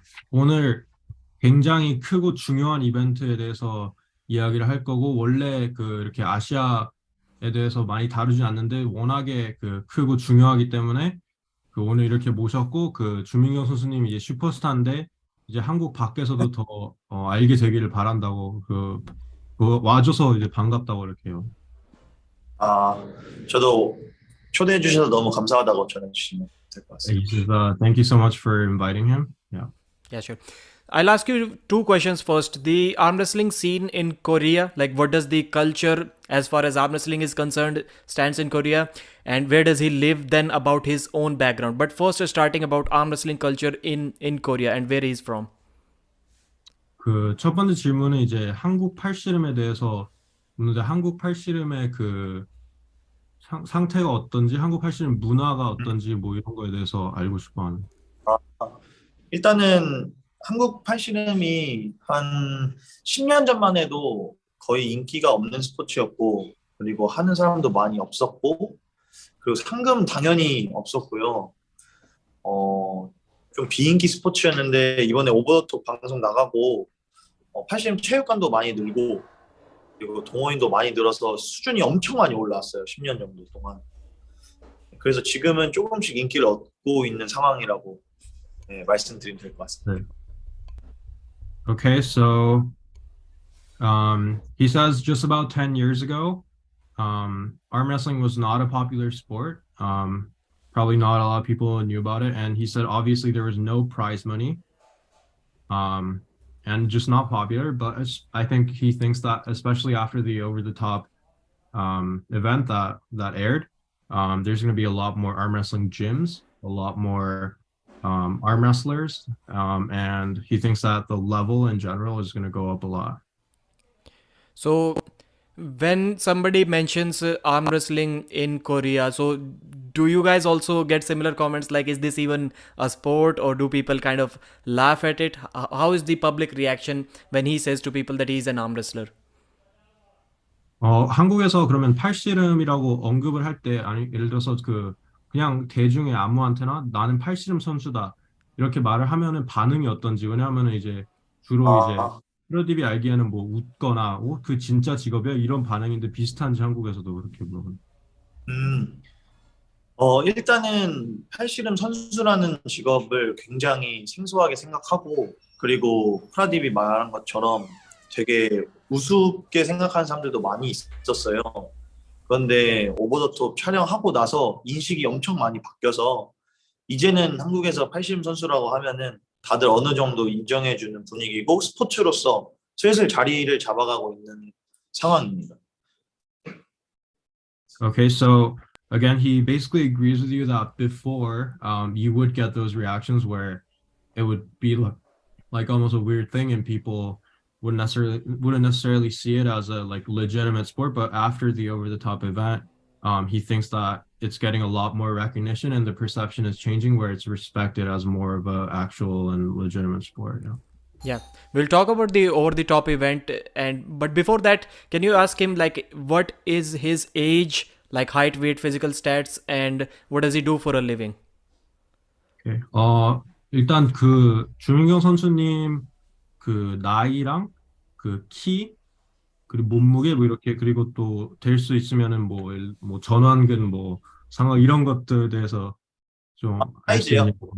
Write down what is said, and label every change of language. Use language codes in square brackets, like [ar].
[ko] 오늘 굉장히 크고 중요한 이벤트에 대해서 이야기를 할 거고, 원래 이렇게 아시아에 대해서 많이 다루지 않는데, 워낙에 크고 중요하기 때문에, 오늘 이렇게 모셨고, 주민경 선수님 이제 슈퍼스타인데, 이제 한국 밖에서도 더, 알게 되기를 바란다고, 와줘서 이제 반갑다고 이렇게 해요. 아, 저도 초대해 주셔서 너무 감사하다고 전해 주시면 될 것 같습니다. [en] Thank you so much for inviting him. Yeah. Yeah, sure. I'll ask you two questions first. The arm wrestling scene in Korea, like what does the culture as far as arm wrestling is concerned stands in Korea, and where does he live, then about his own background. But first, starting about arm wrestling culture in Korea and where he's from. [ko] 첫 번째 질문은 이제 한국 팔씨름에 대해서 묻는데, 한국 팔씨름의 상태가 어떤지, 한국 팔씨름 문화가 어떤지 뭐 이런 거에 대해서 알고 싶어 하는. 일단은 한국 팔씨름이 한 10년 전만 해도 거의 인기가 없는 스포츠였고, 그리고 하는 사람도 많이 없었고, 그리고 상금 당연히 없었고요. 좀 비인기 스포츠였는데 이번에 오버 더 톱 방송 나가고 팔씨름 체육관도 많이 늘고, 그리고 동호인도 많이 늘어서 수준이 엄청 많이 올라왔어요. 10년 정도 동안. 그래서 지금은 조금씩 인기를 얻고 있는 상황이라고 말씀드리면 될 것 같습니다. [en] Okay, so he says just about 10 years ago, arm wrestling was not a popular sport. Probably not a lot of people knew about it. And he said, obviously, there was no prize money and just not popular. But I think he thinks that, especially after the over-the-top event that aired, there's going to be a lot more arm wrestling gyms, a lot more arm wrestlers, and he thinks that the level in general is going to go up a lot. So, when somebody mentions arm wrestling in Korea, so do you guys also get similar comments like, is this even a sport, or do people kind of laugh at it? How is the public reaction when he says to people that he's an arm wrestler? [ko] 한국에서 그러면 팔씨름이라고 언급을 할 때, 아니, 예를 들어서 그냥 대중의 아무한테나 나는 팔씨름 선수다 이렇게 말을 하면은 반응이 어떤지. 왜냐하면은 이제 주로 이제 프로디비 알기에는 뭐 웃거나 그 진짜 직업이야 이런 반응인데, 비슷한지 한국에서도 그렇게 물어보는. 일단은 팔씨름 선수라는 직업을 굉장히 생소하게 생각하고, 그리고 프라딥이 말한 것처럼 되게 우습게 생각하는 사람들도 많이 있었어요. 그런데 오버 더 톱 촬영하고 나서 인식이 엄청 많이 바뀌어서 이제는 한국에서 팔씨름 선수라고 하면은 다들 어느 정도 인정해주는 분위기고, 스포츠로서 슬슬 자리를 잡아가고 있는 상황입니다. [en] Okay, so again, he basically agrees with you that before you would get those reactions where it would be like almost a weird thing, and people wouldn't necessarily see it as a like legitimate sport. But after the over-the-top event, he thinks that it's getting a lot more recognition, and the perception is changing where it's respected as more of a actual and legitimate sport. Yeah, we'll talk about the over-the-top event, but before that, can you ask him like what is his age, like height, weight, physical stats, and what does he do for a living? Okay. [ko] 일단 주민경 선수님 나이랑 키, 그리고 몸무게 뭐 이렇게, 그리고 또 될 수 있으면은 뭐 전완근 뭐 상하 이런 것들에 대해서 좀 알 수 있는.